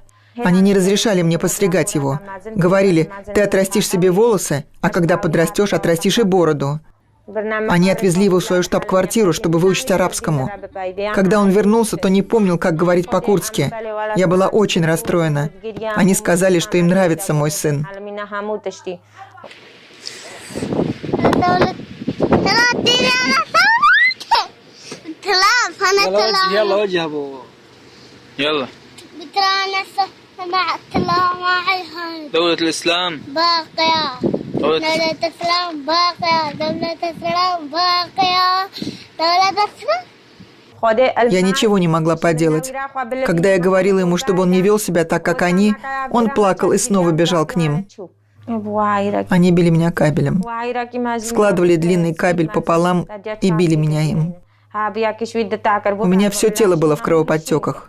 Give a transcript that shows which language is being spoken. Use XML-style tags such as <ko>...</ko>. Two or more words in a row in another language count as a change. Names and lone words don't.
<ru>Они не разрешали мне подстригать его. Говорили, ты отрастишь себе волосы, а когда подрастешь, отрастишь и бороду. Они отвезли его в свою штаб-квартиру, чтобы выучить арабскому. Когда он вернулся, то не помнил, как говорить по-курдски. Я была очень расстроена. Они сказали, что им нравится мой сын.</ru> <ar>دولة الإسلام باقية دولة الإسلام باقية دولة الإسلام باقية دولة الإسلام.</ar> <ru>Я ничего не могла поделать. Когда я говорила ему, чтобы он не вел себя так, как они, он плакал и снова бежал к ним. Они били меня кабелем. Складывали длинный кабель пополам и били меня им. У меня все тело было в кровоподтеках.</ru>